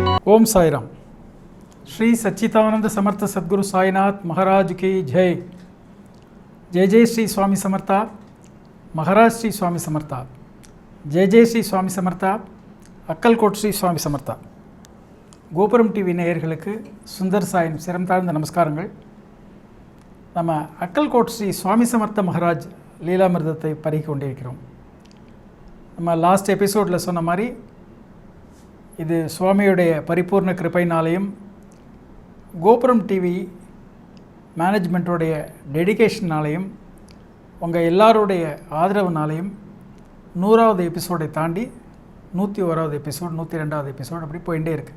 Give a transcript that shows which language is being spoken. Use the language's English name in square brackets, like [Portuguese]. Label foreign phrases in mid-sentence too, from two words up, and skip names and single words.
[Hindi] ओम साईराम। श्री सच्चिदानंद समर्थ सद्गुरु साईनाथ महाराज की जय। [Marathi] जय जय श्री स्वामी समर्था। महाराज श्री स्वामी समर्था। जय जय श्री स्वामी समर्था। अक्कलकोट श्री स्वामी समर्था। [Tamil] கோபுரம் டிவி நேயர்களுக்கு சுந்தர் சாயின் சிரம் தாழ்ந்த நமஸ்காரங்கள். நம்ம அக்கல்கோட் ஸ்ரீ சுவாமி சமர்த்த மகாராஜ் லீலாமிர்தத்தை பருகி கொண்டிருக்கிறோம். நம்ம [English] last episode [Tamil] சொன்ன மாதிரி இது சுவாமியுடைய பரிபூர்ண கிருபைனாலையும் கோபுரம் டிவி [English] management dedication [Tamil] உங்கள் எல்லாருடைய ஆதரவுனாலையும் 100வது எபிசோடை தாண்டி 101வது எபிசோட் 102வது எபிசோட் அப்படி போயிட்டே இருக்குது.